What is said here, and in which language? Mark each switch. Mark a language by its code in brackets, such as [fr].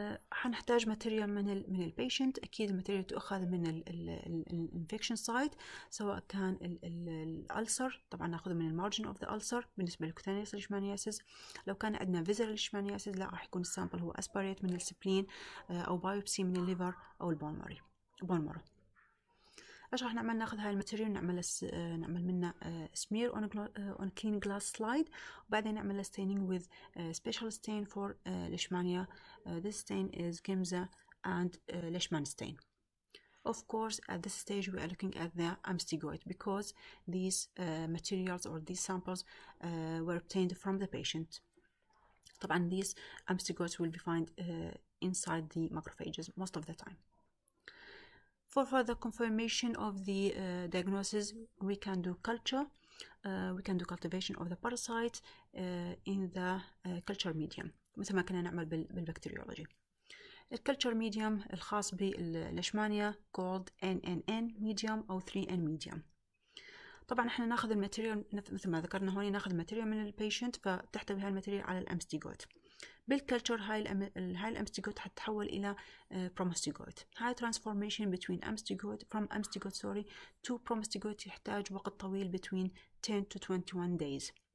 [ar] حنحتاج ماتيريال من البيشنت. اكيد الماتيريال تؤخذ من الانفكشن سايت، سواء كان الالسر طبعا ناخذه من المارجن اوف ذا السر بالنسبه للكوتانيوس ليشمانياسيس. لو كان عندنا فيزرال ليشمانياسيس لا، راح يكون السامبل هو اسبريت من السبلين او بايوبسي من الليفر او البون مارو. ايش راح نعمل؟ ناخذ هاي الماتيريال نعمل منه [en] smear on clean glass slide، [ar] وبعدين نعمل [en] staining with special stain for Lishmania. This stain is Gimza and Leishman stain. Of course, at this stage we are looking at the amstigoid because these materials or these samples were obtained from the patient. طبعا these amstigoids will be found inside the macrophages most of the time. For further confirmation of the diagnosis, we can do culture. We can do cultivation of the parasite in the culture medium [ar] مثل ما كنا نعمل بالبكتيريولوجي. الكلتشر ميديوم الخاص بالليشمانيا [en] called NNN medium [ar] أو [en] 3N medium. [ar] طبعا احنا ناخذ الماتيريال مثل ما ذكرنا هون، ناخذ الماتيريال من البيشنت فتحتوي هاي الماتيريال على الامستيجوت. بالكلتشر هاي الامستيجوت حتتحول الى برومستيجوت. [en] هاي transformation between amstigote to promastigote [ar] يحتاج وقت طويل [en] between 10 to 21 days.